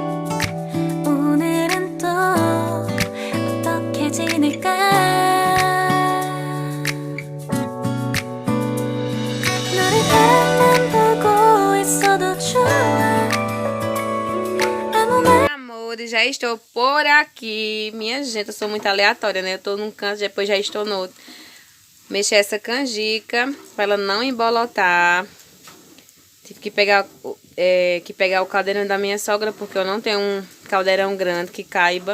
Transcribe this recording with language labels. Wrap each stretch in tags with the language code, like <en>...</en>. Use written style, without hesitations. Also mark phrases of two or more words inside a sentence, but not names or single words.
<ko>오늘은 또 어떻게 지낼까 너를 바라만 보고 있어도 좋아 아무 말</ko> <pt>Amores, já estou por aqui. Minha gente, eu sou muito aleatória, né? Eu tô num canto, depois já estou no outro. Mexer essa canjica para ela não embolotar. Tive que pegar o caldeirão da minha sogra, porque eu não tenho um caldeirão grande que caiba.</pt>